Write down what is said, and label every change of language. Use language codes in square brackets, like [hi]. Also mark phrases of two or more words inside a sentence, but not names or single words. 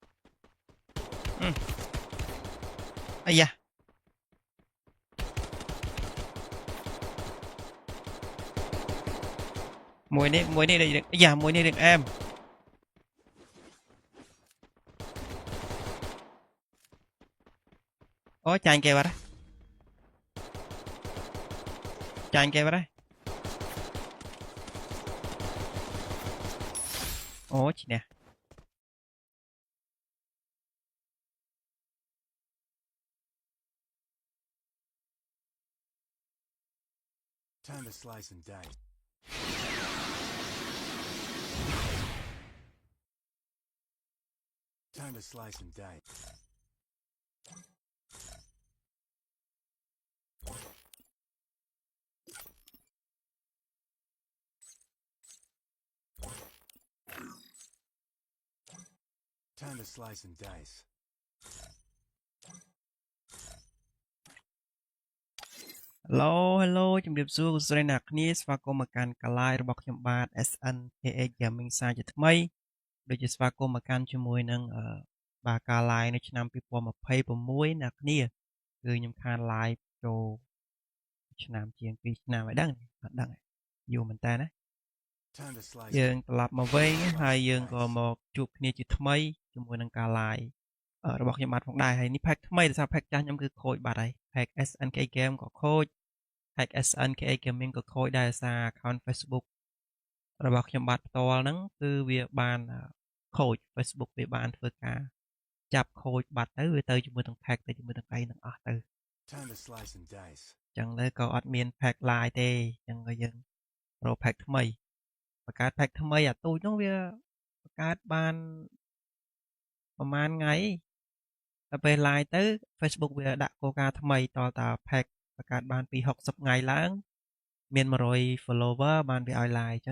[km] អាយ៉ាមួយនេះអាយ៉ាមួយនេះរឿងអែមអូចាញ់គេបាត់ហើយចាញ់គេបាត់ហើយអូឈ្នះ [en] Time to slice and dice. Time to slice and dice. Time to slice and dice. [km] Hello ជំរាបសួរលោកស្រីអ្នកគ្នាស្វាគមន៍មកកាន់កាឡាយរបស់ខ្ញុំបាទ SNKH Gaming សាជាថ្មីដូចជាស្វាគមន៍មកកាន់ជាមួយនឹងបាទកាឡាយនៅឆ្នាំ2026អ្នកគ្នាគឺខ្ញុំខាន live ចូលឆ្នាំជាង2ឆ្នាំហើយដឹងអត់ដឹងយូរមែនតើណា [en] Time to slice. [km] យើងត្រឡប់មកវិញហើយយើងក៏មកជួបគ្នាជាថ្មីជាមួយនឹងការ live របស់ខ្ញុំបាទផងដែរហើយនេះ pack ថ្មីដោយសារ pack ចាស់ខ្ញុំគឺខូចបាត់ហើយ pack SNK Game ក៏ខូច pack SNK Gaming ក៏ខូចដែរដោយសារ account Facebook របស់ខ្ញុំបាទផ្ទាល់ហ្នឹងគឺវាបានខូច Facebook វាបានធ្វើការចាប់ខូចបាត់ទៅវាទៅជាមួយនឹង pack ទៅជាមួយនឹងអីនឹងអស់ទៅ [en] Time to slice and dice. [km] អញ្ចឹងទៅក៏អត់មាន pack live ទេអញ្ចឹងក៏យើងរក pack ថ្មីបង្កើត pack ថ្មីអាទូចហ្នឹងវាបង្កើតបានប្រហែលថ្ងៃដល់ពេល live ទៅ Facebook វាដាក់គោលការណ៍ថ្មីតតា pack បង្កើតបានពី60ថ្ងៃឡើងមាន100 follower បានវាឲ្យ live អញ្ចឹង